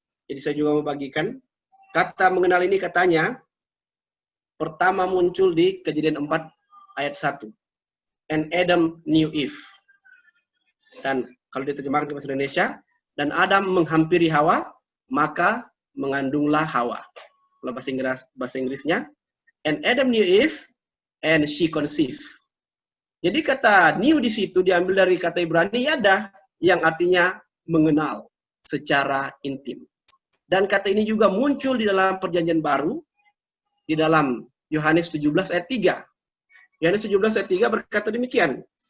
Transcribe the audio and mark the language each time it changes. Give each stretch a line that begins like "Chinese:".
Indonesian: Jadi saya juga membagikan. Kata mengenal ini katanya, pertama muncul di Kejadian 4 ayat 1.
English: And Adam knew Eve.
Indonesian: Dan kalau diterjemahkan ke bahasa Indonesia, dan Adam menghampiri Hawa, maka mengandunglah Hawa. Kalau bahasa Inggrisnya,
English: and Adam knew Eve, and she conceived.
Indonesian: Jadi kata knew di situ diambil dari kata Ibrani yada, yang artinya mengenal secara intim. Dan kata ini juga muncul di dalam Perjanjian Baru, di dalam Yohanes 17 ayat 3. Yohanes 17 ayat 3 berkata demikian.